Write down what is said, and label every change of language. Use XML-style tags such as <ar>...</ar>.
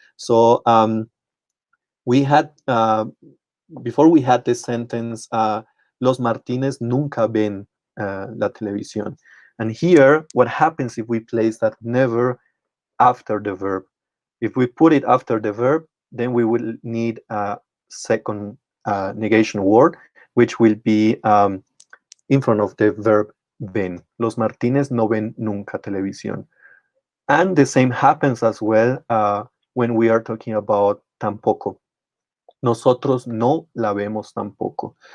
<en>So we had, before we had the sentence,</en> <es>Los Martínez nunca ven la televisión.</es> <en>And here, what happens if we place that never after the verb? If we put it after the verb, then we will need a second negation word, which will be in front of the verb ven.</en> <es>Los Martínez no ven nunca televisión.</es> <en>And the same happens as well when we are talking about tampoco.</en> <es>Nosotros no la vemos tampoco.</es>